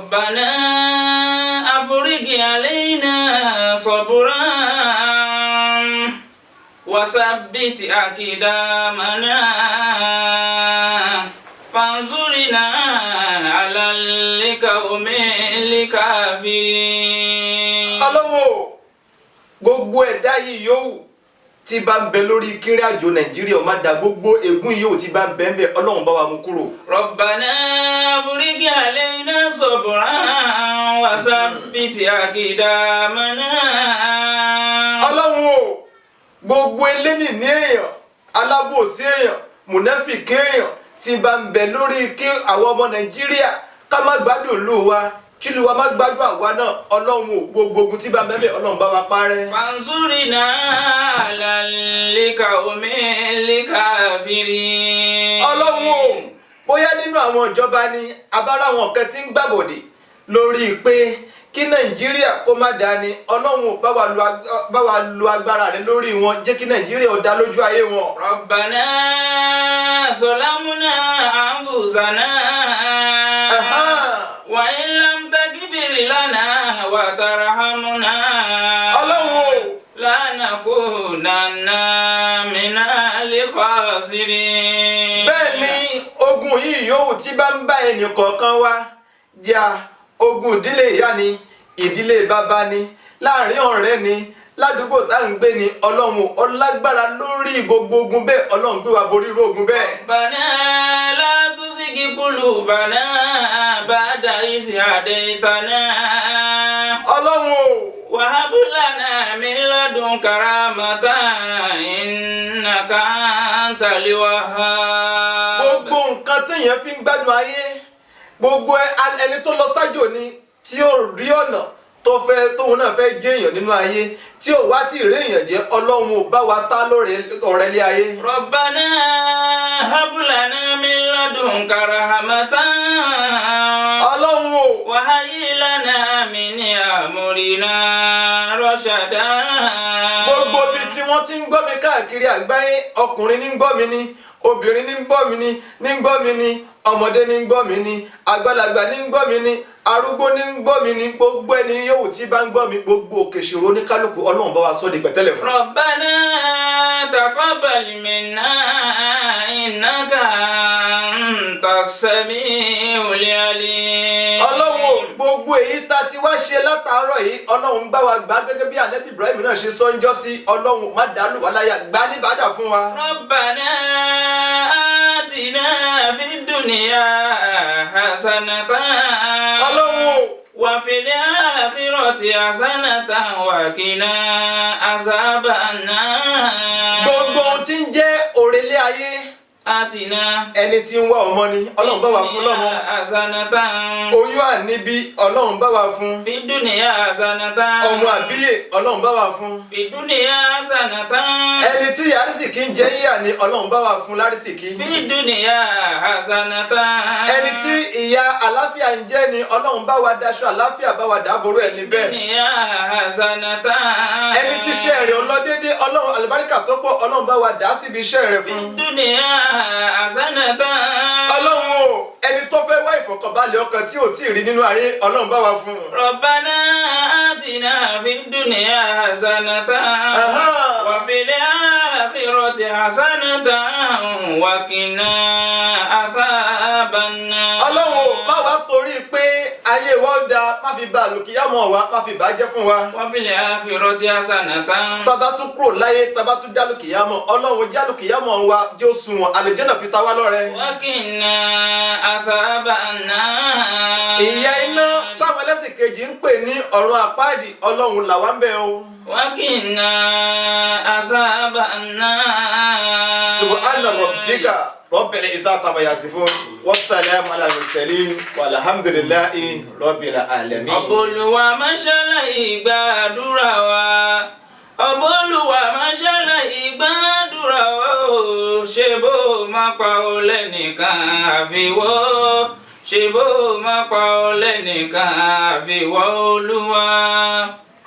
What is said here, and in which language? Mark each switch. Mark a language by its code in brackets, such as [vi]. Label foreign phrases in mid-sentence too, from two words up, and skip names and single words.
[ar] ربنا أفرج علينا صبرا وثبت أقدامنا فانصرنا على القوم الكافرين. [yo] Ọlọ́run gbogbo ẹ̀dá yìí yòówù tí bá ń bẹ lórí kiri àjò Nàìjíríà ó má dá gbogbo ègún yìí tí bá ń bẹ ń bẹ Ọlọ́run bá wa mú kúrò. [ar] ربنا أفرج علينا صبرا وثبت أقدامنا. [yo] Ọlọ́run o gbogbo eléni ní èèyàn alábòsí èèyàn mùnáfìkì èèyàn tí bá ń bẹ lórí kí àwọn ọmọ Nàìjíríà ká má gbádùn ìlú wa kí ìlú wa má gbádùn àwa náà Ọlọ́run o gbogbo ogun tí bá ń bẹ Ọlọ́run bá wa parẹ́. [ar] فانصرنا على القوم الكافرين. [yo] Ọlọ́run o bóyá nínú àwọn ìjọba ni abára àwọn kan tí ń gbàbọ̀dè lórí pé kí Nàìjíríà kó má dáa ni Ọlọ́run ò bá wa lo agbára rẹ lórí wọn jẹ́ kí Nàìjíríà ó dá lójú ayé wọn. [ar] ربنا ظلمنا أنفسنا وإن لم تغفر لنا وترحمنا لنكونن من الخاسرين. [yo] bẹ́ẹ̀ ni ogun yìí yòówù tí bá ń bá ẹnì kọ̀ọ̀kan wá jà ogun ìdílé ìyá ni ìdílé bàbá ni láàrin ọ̀rẹ́ ni ládùúgbò tá à ń gbé ni Ọlọ́run ọlágbára lórí gbogbo ogun bẹ́ẹ̀ Ọlọ́run gbé wa borí irú ogun bẹ́ẹ̀. [ar] ربنا لا تزغ قلوبنا بعد إذ هديتنا. [yo] Ọlọ́run o. [ar] وهب لنا من لدنك رحمة إنك أنت الوهاب. [yo] gbogbo nǹkan téèyàn fi ń gbádùn ayé gbogbo ẹni tó lọ sájò ni tí ó rí ọ̀nà tóun náà fẹ́ jẹ́ èèyàn nínú ayé tí ò wá tí ì rí èèyàn jẹ́ Ọlọ́run ò bá wa tá ọ̀rẹ́ lé ayé. [ar] ربنا هب لنا من لدنك رحمة. [yo] Ọlọ́run o. [ar] وهيئ لنا من أمرنا رشدا. [yo] gbogbo ibi tí wọ́n ti ń gbọ́ mi káàkiri àgbáyé ọkùnrin ní ń gbọ́ mi ni obìnrin ní ń gbọ́ mi ni ọmọdé ní ń gbọ́ mi ni àgbàlagbà ní ń gbọ́ mi ni arúgbó ní ń gbọ́ mi ni gbogbo ẹni yòówù tí bá ń gbọ́ mi gbogbo òkè ìṣòro oníkálukú Ọlọ́run bá wa sọ di pẹ̀tẹ́lẹ̀ fún. [ar] ربنا تقبل منا إنك أنت السميع العليم. [yo] Ọlọ́run gbogbo èyí tá a ti wá ṣe látàárọ̀ yìí Ọlọ́run bá wa gbà gẹ́gẹ́ bí Ànábì Ibrahim náà ṣe sọ ń jọ́ sí Ọlọ́run má dàlú wa láyà gbà ní bàdà fún wa. [ar] ربنا آتنا في الدنيا حسنة. [yo] Ọlọ́run [ar] وفي الآخرة حسنة وقنا عذاب النار. [yo] gbogbo ohun tí ń jẹ́ òrèlé ayé [ar] آتنا [yo] ẹni tí ń wá ọmọ ni Ọlọ́run bá wa fún lọ́mọ. [ar] حسنة. [yo] oyún àníbí Ọlọ́run bá wa fún. [ar] في الدنيا حسنة. [yo] ọmọ àbíyè Ọlọ́run bá wa fún. [ar] في الدنيا حسنة. [yo] ẹni tí àrísìkí ń jẹ yíyà ni Ọlọ́run bá wa fún lárísìkí. [ar] في الدنيا حسنة. [yo] ẹni tí ìyà àlàáfíà ń jẹ ni Ọlọ́run bá wa daṣọ àlàáfíà bá wa dáàbòrò ẹni bẹ́ẹ̀. [ar] في الدنيا حسنة. [yo] ẹni tí iṣẹ́ rẹ̀ ń lọ déédéé Ọlọ́run àlùbáríkà tó pọ̀ Ọlọ́run bá wa dà á síbi iṣẹ́ rẹ̀ [ar] في [yo] fún. [ar] الدنيا حسنة. [yo] Ọlọ́run o ẹni tó fẹ́ wá ìfọ̀kànbalẹ̀ ọkàn tí ò tí ì rí nínú ayé Ọlọ́run bá wa fún. [ar] ربنا آتنا في الدنيا حسنة وفي الآخرة حسنة وقنا عذاب النار. [yo] Ọlọ́run o má wá torí pé ayé wa ó da má fi bà àlùkìyámọ̀ wa má fi bàjẹ́ fún wa. [ar] وفي الآخرة حسنة. [yo] Tàbá tún kúrò láyé tàbá tún jálùkìyámọ̀ Ọlọ́run jálùkìyámọ̀ wa jẹ́ òṣùwọ̀n àlùjánnà fi ta wá lọ́rẹ. [ar] وقنا عذاب النار. [yo] ìyà iná táwọn ẹlẹ́sìn kejì ń pè ní ọ̀run àpáàdì Ọlọ́run là wá ń bẹ̀ o. [ar] وقنا عذاب النار. سبحان ربك رب العزة عما يصفون وسلام على المرسلين والحمد لله رب العالمين. [yo] Olúwa máa ṣàlàyé gbàdúrà wa. Olúwa máa ṣàlàyé gbàdúrà wa o. Ṣé bó máa pa ọ lẹ́nìkan àfiwọ́? Ṣé bó máa pa ọ lẹ́nìkan àfiwọ́ Olúwa?